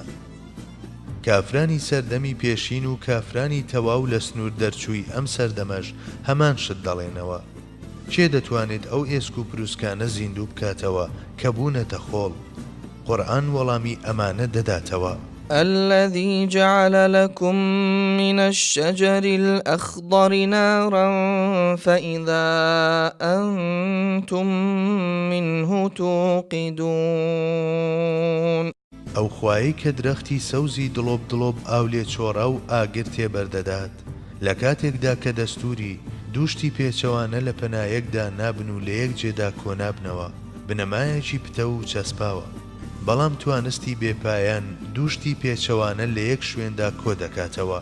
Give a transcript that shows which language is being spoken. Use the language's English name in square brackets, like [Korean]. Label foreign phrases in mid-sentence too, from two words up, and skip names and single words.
[Central Kurdish] کافرانی سەردەمی پێشین و کافرانی تەواو لە سنوور دەرچووی ئەم سەردەمەش هەمان شت دەڵێنەوە. چێ دەتوانێت ئەو ئێسک و پرووسکانە زیندوو بکاتەوە کە بوونەتە خۆڵ؟ قورئان وەڵامی ئەمانە دەداتەوە. [Arabic] الذي جعل لكم من الشجر الأخضر نارا فإذا أنتم منه توقدون. [Central Kurdish] ئەو خوایی کە درەختی سەوزی دڵۆب دڵۆب ئاو لێ چۆڕە و ئاگر تێبەردەدات لە کاتێکدا کە دەستوری دووشتی پێچەوانە لە پەنایەکدا نابن و لە یەک جێدا کۆنابنەوە، بنەمایەکی پتە و چەسپاوە، بەڵام توانستی بێپایان دووشتی پێچەوانە لە یەک شوێندا کۆ دەکاتەوە.